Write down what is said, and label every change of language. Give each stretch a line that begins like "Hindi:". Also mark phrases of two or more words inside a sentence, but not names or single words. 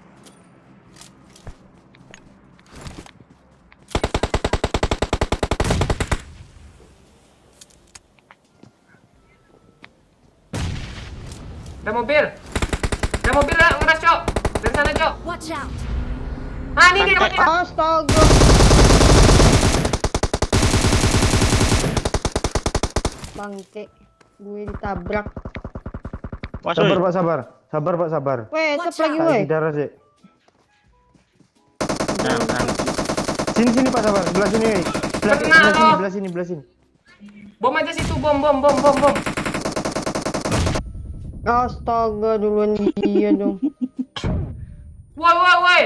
Indonesian: Ada mobil. Ada mobil lah, ngeras, Cok. Dari sana, Cok.
English: Watch out!
Indonesian: Ah, ini dia mobil. Astaga. Bangke. Gue ditabrak. Wah, Sabar, soy. Pak, sabar. Sabar, Pak, sabar. Weh, Watch tap lagi out. weh. Kasih darah sih. Nah. Sini, Pak, sabar. Sebelah sini. Kena lo. Belah sini. Bom aja situ, bom. Astaga, duluan dia dong. Woi.